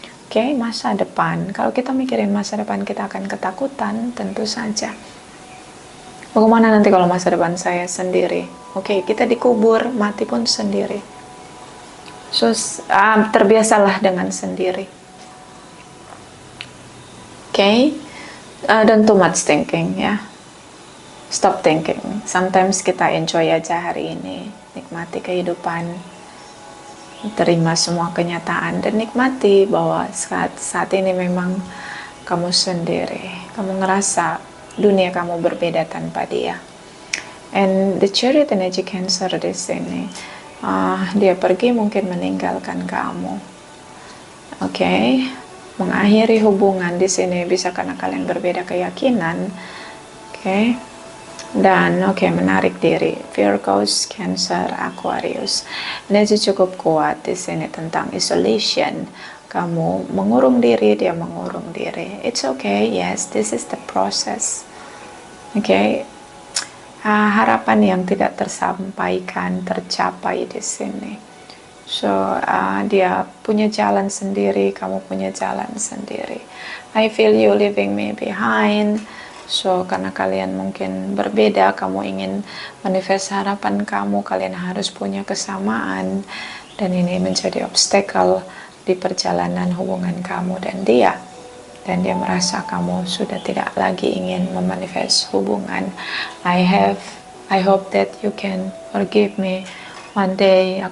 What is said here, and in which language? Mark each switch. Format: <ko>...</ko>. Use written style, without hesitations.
<id>Oke, masa depan. Kalau kita mikirin masa depan, kita akan ketakutan, tentu saja. Bagaimana nanti kalau masa depan saya sendiri? Oke, kita dikubur, mati pun sendiri. So, terbiasalah dengan sendiri.</id> <en>Oke, don't too much thinking ya. Stop thinking. Sometimes</en> <id>kita enjoy aja hari ini, nikmati kehidupan, terima semua kenyataan dan nikmati bahwa saat ini memang kamu sendiri. Kamu ngerasa dunia kamu berbeda tanpa dia.</id> <en>And the</en> <id>Chariot energy Cancer di sini, dia pergi mungkin meninggalkan kamu. Oke, mengakhiri hubungan di sini bisa karena kalian berbeda keyakinan. Oke, dan menarik diri. Virgos, Cancer, Aquarius, energi cukup kuat di sini tentang isolation. Kamu mengurung diri, dia mengurung diri.</id> <en>It's okay, yes, this is the process.</en> <id>Oke, harapan yang tidak tersampaikan, tercapai di sini. So, dia punya jalan sendiri, kamu punya jalan sendiri.</id> <en>I feel you leaving me behind.</en> <id>So, karena kalian mungkin berbeda, kamu ingin manifest harapan kamu, kalian harus punya kesamaan. Dan ini menjadi obstacle di perjalanan hubungan kamu dan dia. Dan dia merasa kamu sudah tidak lagi ingin memanifest hubungan.</id> <en>I hope that you can forgive me one day.</en>